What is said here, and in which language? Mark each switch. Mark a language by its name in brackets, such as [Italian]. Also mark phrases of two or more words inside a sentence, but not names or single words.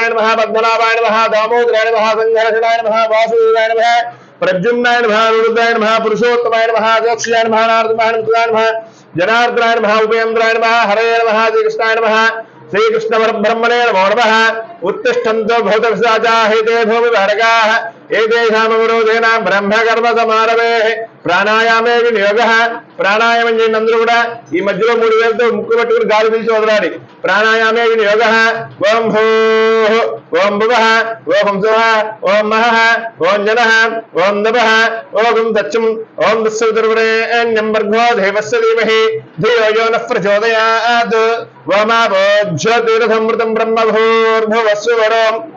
[Sanskrit] नमः पद्मनाभाय नमः दामोदराय नमः संघर्षणाय नमः वासुदेवाय नमः प्रद्युम्नाय नमः रुद्राय नमः पुरुषोत्तमाय नमः दक्षाय नमः नारदमाय नमः जनार्दनाय नमः उपेन्द्राय नमः हरये नमः श्रीकृष्णाय नमः श्रीकृष्ण परब्रह्मणे नमो नमः उत्तिष्ठन्तु भूतपिशाचा हिते भूमिभारकाः एतेषामवरोधेन ब्रह्मकर्म समारभे ప్రాణాయామే వినియోగః [Telugu] ప్రాణాయామం చేయండి అందరూ కూడా ఈ మధ్యలో 3 వేలతో ముక్కు పట్టుకుని గాలి పీల్చి వదలాలి [Sanskrit] ప్రాణాయామే వినియోగః ఓం భూః ఓం భువః ఓం సువః ఓం మహః ఓం జనః ఓం నభః ఓం దచ్చం ఓం దస్సవితుర్వరేణ్యం భర్గో దేవస్య ధీమహి ధియో యో నః ప్రచోదయాత్ ఓమాభో జ్యోతిరథమృతం బ్రహ్మభూర్భువస్సువరం